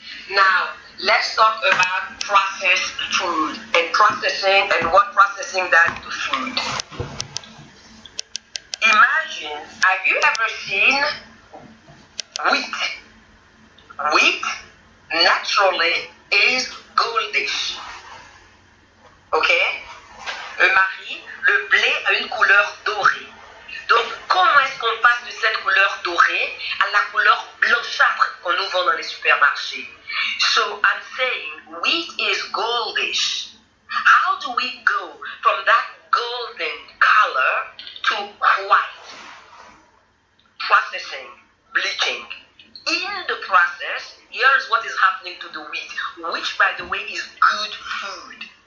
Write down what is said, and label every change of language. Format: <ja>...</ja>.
<en>Now, let's talk about processed food and processing and what processing does to food. Imagine, have you ever seen wheat? Wheat naturally is goldish. Okay?</en> <fr>Marie, le blé a une couleur dorée. Donc, comment est-ce qu'on passe de cette couleur dorée à la couleur blanchâtre qu'on nous vend dans les supermarchés?</fr> <en>So, I'm saying wheat is goldish. How do we go from that golden color to white? Processing, bleaching. In the process, here's what is happening to the wheat, which by the way is good food.</en>